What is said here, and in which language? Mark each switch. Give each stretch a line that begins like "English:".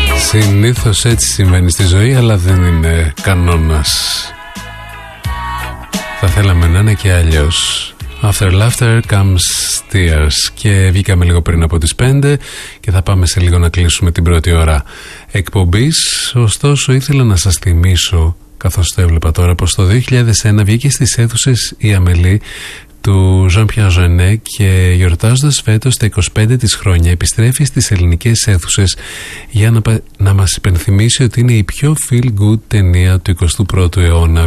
Greek: Συνήθως έτσι συμβαίνει στη ζωή, αλλά δεν είναι κανόνας. Θα θέλαμε να είναι και αλλιώς.
English: After laughter comes tears.
Greek: Και βγήκαμε λίγο πριν από τις 5 και θα πάμε σε λίγο να κλείσουμε την πρώτη ώρα εκπομπής. Ωστόσο, ήθελα να σας θυμίσω, καθώς το έβλεπα τώρα, πως το 2001 βγήκε στις αίθουσες η Αμελή του Jean-Pierre Jeunet και γιορτάζοντας φέτος τα 25 της χρόνια επιστρέφει στις ελληνικές αίθουσες για να μας υπενθυμίσει ότι είναι η πιο feel good ταινία του 21ου αιώνα.